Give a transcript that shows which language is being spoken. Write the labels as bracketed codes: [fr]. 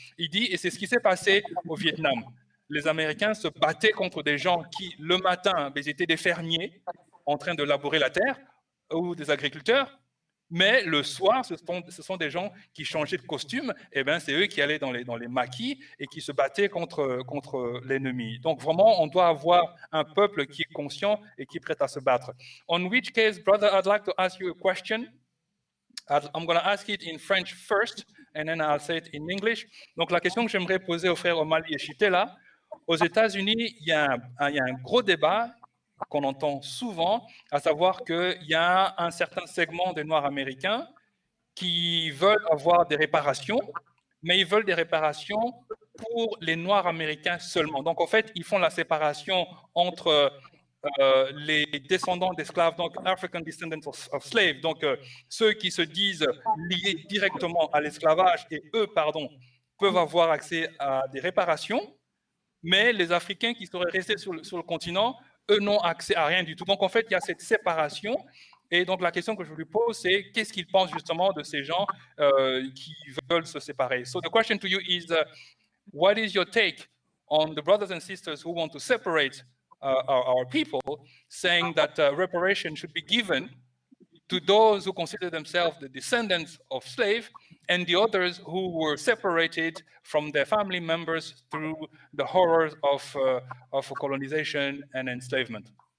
[fr] Il dit, et c'est ce qui s'est passé au Vietnam. Les Américains se battaient contre des gens qui, le matin, ils étaient des fermiers en train de labourer la terre ou des agriculteurs. Mais le soir, ce sont des gens qui changeaient de costume, et ben c'est eux qui allaient dans les maquis et qui se battaient contre l'ennemi. Donc vraiment, on doit avoir un peuple qui est conscient et qui est prêt à se battre. [en] On which case, brother, I'd like to ask you a question. I'm going to ask it in French first, and then I'll say it in English. [fr] Donc la question que j'aimerais poser au frère Omali Yeshitela, aux États-Unis, il y a un gros débat qu'on entend souvent, à savoir qu'il y a un certain segment des Noirs américains qui veulent avoir des réparations, mais ils veulent des réparations pour les Noirs américains seulement. Donc, en fait, ils font la séparation entre les descendants d'esclaves, donc [en] African descendants of slaves, [fr] donc ceux qui se disent liés directement à l'esclavage et eux, peuvent avoir accès à des réparations, mais les Africains qui seraient restés sur le continent, eux n'ont accès à rien du tout. Donc, en fait, il y a cette séparation. Et donc, la question que je lui pose, c'est qu'est-ce qu'ils pensent justement de ces gens qui veulent se séparer? [en] So, the question to you is, what is your take on the brothers and sisters who want to separate our people, saying that reparation should be given to those who consider themselves the descendants of slaves and the others who were separated from their family members through the horrors of colonization and enslavement?